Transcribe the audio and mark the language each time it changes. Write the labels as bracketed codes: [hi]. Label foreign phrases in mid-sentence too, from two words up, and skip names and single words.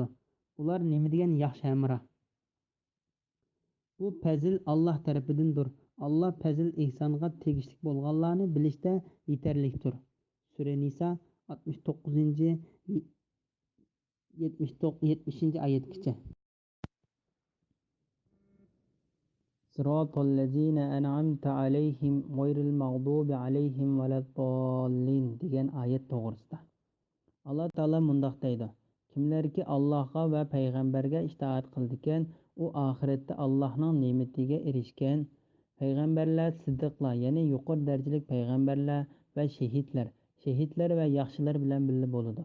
[uz] Ular nima degan yaxshi hamroh? Bu fazil Alloh tarafidandir. Alloh fazil ihsonga tegishli bo'lganlarni bilishda yetarlikdir. Sura Nisa 69-70-oyatgacha. [ar] صراط الذين أنعمت عليهم غير المغضوب عليهم ولا الضالين [uz] degan oyat to'g'risida alloh taolo mundoq deydi: kimlarki allohga va payg'ambarga itoat qiladigan u oxiratda allohning ne'matiga erishgan. Payg'ambarlar, siddiqlar, ya'ni yuqori darajali payg'ambarlar va shahidlar va yaxshilar bilan birga bo'ladi.